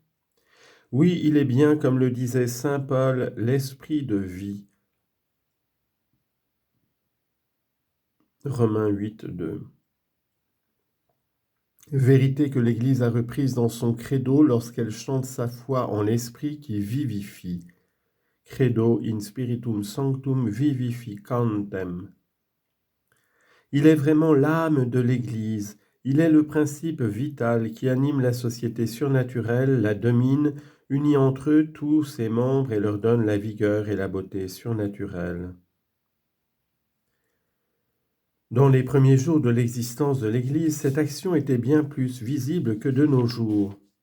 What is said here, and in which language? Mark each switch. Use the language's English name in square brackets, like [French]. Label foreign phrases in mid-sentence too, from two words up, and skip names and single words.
[French] Oui, il est bien, comme le disait saint Paul, l'Esprit de vie. Romains 8, 2. Vérité que l'Église a reprise dans son credo lorsqu'elle chante sa foi en l'Esprit qui vivifie. [Latin] Credo in spiritum sanctum vivificantem. [French] Il est vraiment l'âme de l'Église. Il est le principe vital qui anime la société surnaturelle, la domine, unit entre eux tous ses membres et leur donne la vigueur et la beauté surnaturelles. Dans les premiers jours de l'existence de l'Église, cette action était bien plus visible que de nos jours.